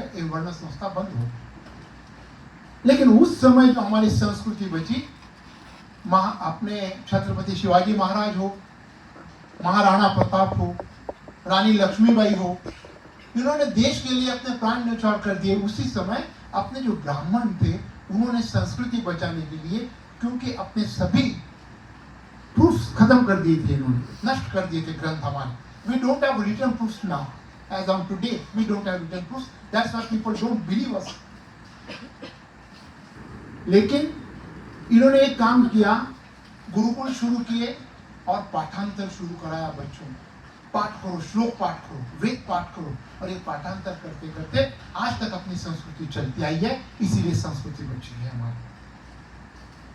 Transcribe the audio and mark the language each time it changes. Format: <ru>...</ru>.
<hi>एक वर्ण संस्था बंद हो गई। लेकिन उस समय जो हमारी संस्कृति बची, अपने छत्रपति शिवाजी महाराज हो, महाराणा प्रताप हो, रानी लक्ष्मीबाई हो, इन्होंने देश के लिए अपने प्राण न्यौछावर कर दिए। उसी समय अपने जो ब्राह्मण थे उन्होंने संस्कृति बचाने के लिए, क्योंकि अपने सभी प्रूफ्स खत्म कर दिए थे, इन्होंने नष्ट कर दिए थे ग्रंथ हमारे।</hi> <en>We don't have written proofs now. As on today, we don't have written proofs. That's why people don't believe us.</en> <hi>लेकिन इन्होंने एक काम किया, गुरुकुल शुरू किए और पाठांतर शुरू कराया बच्चों को। पाठ करो, श्लोक पाठ करो, वेद पाठ करो, और ये पाठांतर करते करते आज तक अपनी संस्कृति चलती आई है। इसीलिए संस्कृति बची है हमारी।</hi>